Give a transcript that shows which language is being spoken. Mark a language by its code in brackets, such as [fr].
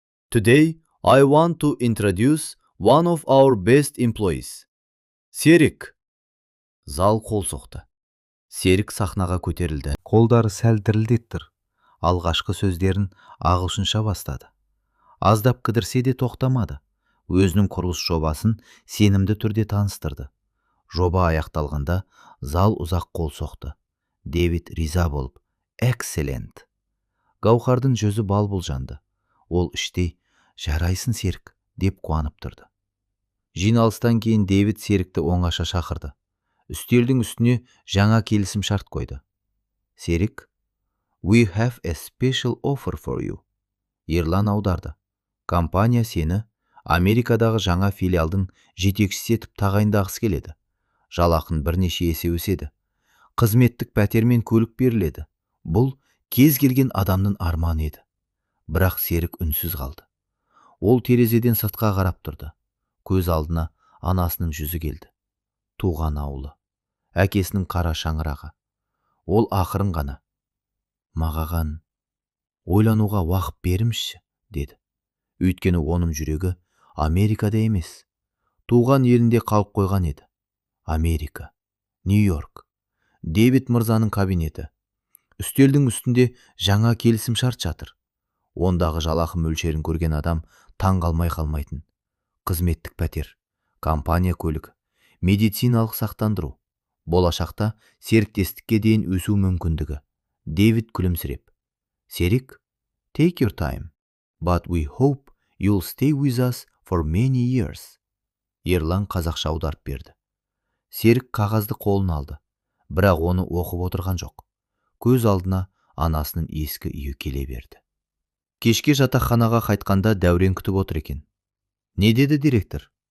[en] Today, I want to introduce one of our best employees. [kk] Серік. Зал қол соқты. Серік сахнаға көтерілді. Қолдары сәл дірілдеттір. Алғашқы сөздерін ағылшынша бастады. Аздап кідірсе де тоқтамады. Өзінің құрылыс жобасын сенімді түрде таныстырды. Жоба аяқталғанда зал ұзақ қол соқты. Дэвид риза болып, [en] «Excellent». [kk] Гаухардың жүзі бал-бұл жанды. Ол іштей, «Жарайсын, Серік», деп қуанып тұрды. Жиналыстан кейін Дэвид Серікті оңаша шақырды. Үстелдің үстіне жаңа келісім шарт қойды. [en] Серік, «We have a special offer for you». [kk] Ерлан аударды. Компания сені Америкадағы жаңа филиалдың жетекшісі етіп тағайындағысы келеді. Жалақын бірнеше есе өседі. Қызметтік пәтер мен көлік беріледі. Бұл кез келген адамның арманы еді. Бірақ Серік үнсіз қалды. Ол терезеден сыртқа қарап тұрды. Көз алдына анасының жүзі келді. Туған ауылы. Әкесінің қара шаңырағы. Ол ақырын ғана. Мағаған ойлануға уақыт беріңізші, деді. Өйткені оның жүрегі Америкада емес. Туған елінде қалып қойған еді. Америка. Нью-Йорк. Дэвид мырзаның кабинеті. Үстелдің үстінде жаңа келісім шарт жатыр. Ондағы жалақы мөлшерін көрген адам таң қалмай қалмайтын. Қызметтік пәтер, компания көлігі, медициналық сақтандыру. Болашақта серіктестікке дейін өсу мүмкіндігі. Дэвид күлімсіреп. [en] Серік, take your time, but we hope you'll stay with us for many years. [kk] Ерлан қазақша аударып берді. Серік қағазды қолына алды. Бірақ оны оқып отырған жоқ. Көз алдына анасының ескі үйі келе берді. Кешке жатақханаға қайтқанда Дәурен күтіп отыр екен. Не деді директор?